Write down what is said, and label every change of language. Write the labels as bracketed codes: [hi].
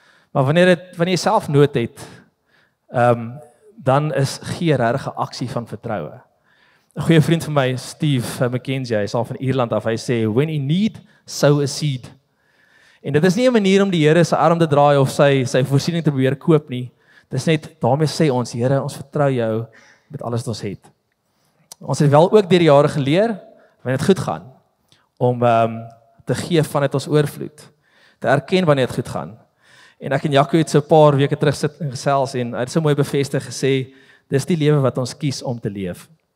[af] Maar wanneer jy self nood het, dan is gee regtig 'n aksie van vertroue. 'n Goeie vriend van my, Steve McKenzie, hy is al van Ierland af, hy sê, [en] when in need, sow a seed. [af] En dit is nie 'n manier om die Here se arm te draai of sy voorsiening te probeer koop nie. Dit is net, daarmee sê ons, Here, ons vertrou jou met alles wat ons het. Ons het wel ook deur die jare geleer, wanneer dit goed gaan, om te gee vanuit ons oorvloed, te erken wanneer dit goed gaan. En ek en Jaco het so 'n paar weke terug sit en gesels en hy het so mooi bevestig gesê, dis die lewe wat ons kies om te leef.